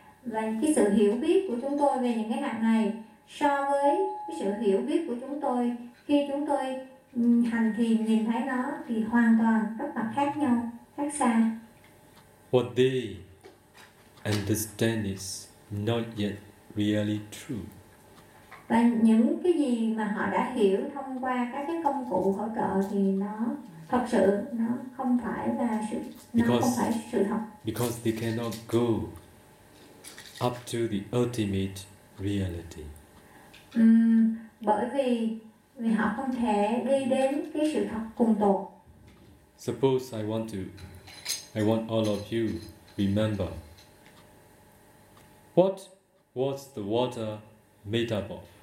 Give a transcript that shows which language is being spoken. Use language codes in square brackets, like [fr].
[vi] Và cái sự hiểu biết của chúng tôi về những cái hạt này so với cái sự hiểu biết của chúng tôi khi chúng tôi hành thiền nhìn thấy nó thì hoàn toàn rất là khác nhau, khác xa. [en] What they understand is not yet really true. [vi] Và những cái gì mà họ đã hiểu thông qua các cái công cụ hỗ trợ thì nó thật sự nó không phải là sự thật. [en] Because they cannot go up to the ultimate reality. [vi] Bởi vì họ không thể đi đến cái sự thật cùng tột. [en] Suppose I want all of you remember. What was the water made up of?